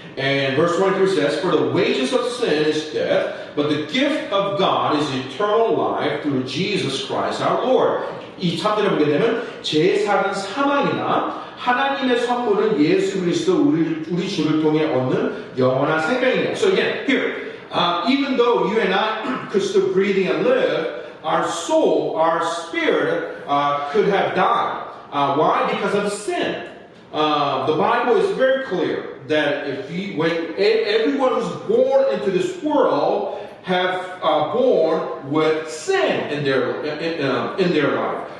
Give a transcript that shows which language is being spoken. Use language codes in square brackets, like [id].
[en] And verse 23 says, For the wages of sin is death, but the gift of God is eternal life through Jesus Christ our Lord. [ko] 이 3절에 보게 되면 제사는 사망이나 하나님의 선물은 예수 그리스도 우리 주를 통해 얻는 영원한 생명이에요. [en] So again, here, even though you and I could still breathing and live, our soul, our spirit could have died. Why? Because of sin. The Bible is very clear that when everyone who's born into this world have born with sin in their life.